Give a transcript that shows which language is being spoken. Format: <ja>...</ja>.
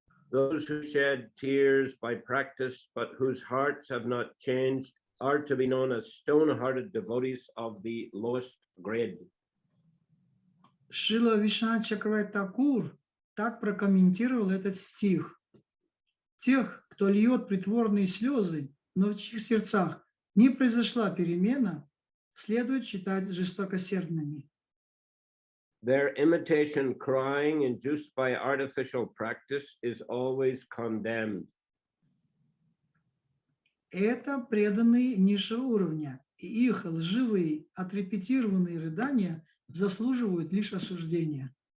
<en>Those who shed tears by practice, but whose hearts have not changed, are to be known as stone-hearted devotees of the lowest grade.</en> <ru>Шрила Вишванат Чакраварти Такур так прокомментировал этот стих. Тех, кто льет притворные слезы, но в чьих сердцах не произошла перемена, следует считать жестокосердными.</ru> <en>Their imitation crying induced by artificial practice is always condemned.</en> <ru>Это преданные низшего уровня, и их лживые, отрепетированные рыдания заслуживают лишь осуждения.</ru>